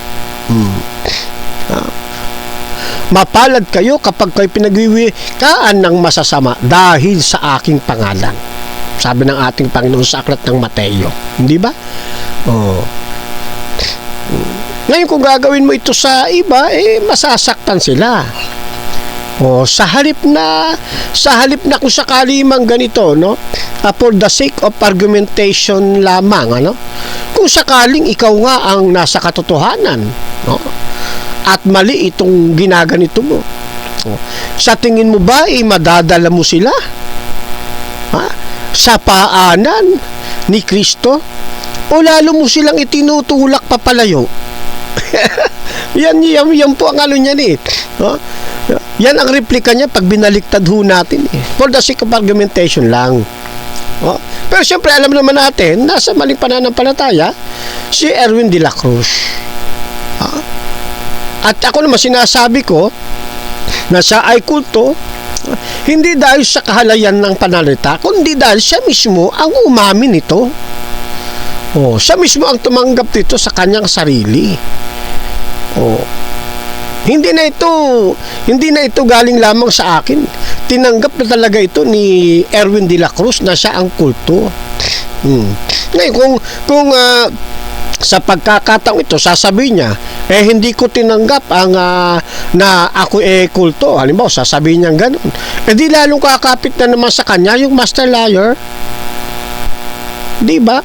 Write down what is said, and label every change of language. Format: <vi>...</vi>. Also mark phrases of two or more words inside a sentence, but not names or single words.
<tl>Mapalad kayo kapag kayo pinagwiwikaan ng masasama dahil sa aking pangalan. Sabi ng ating Panginoon sa aklat ng Mateo. Hindi ba? Ngayon kung gagawin mo ito sa iba, masasaktan sila. Sa halip na kung sakali mang ganito, no?</tl> <en>For the sake of argumentation lamang, ano?</en> <tl>Kung sakaling ikaw nga ang nasa katotohanan, no? At mali itong ginaganito mo. Sa tingin mo ba madadala mo sila? Sa paanan ni Kristo? O lalo mo silang itinutulak papalayo? yan po ang ano niyan eh. Yan ang replika niya pag binaliktad ho natin eh.</tl> <en>For the sake of argumentation lang.</en> <tl>Pero siyempre alam naman natin, nasa maling pananampalataya si Erwin de la Cruz. At ako naman sinasabi ko na siya ay kulto hindi dahil sa kahalayan ng panalita, kundi dahil siya mismo ang umamin nito. Siya mismo ang tumanggap dito sa kanyang sarili. Hindi na ito galing lamang sa akin. Tinanggap na talaga ito ni Erwin de la Cruz na siya ang kulto. Ngayon kung sa pagkakataong ito sasabihin niya hindi ko tinanggap ang na ako kulto, halimbawa sasabihin niya gano'n, di lalong kakapit na naman sa kanya yung</tl> <en>master liar,</en> <tl>di ba?</tl>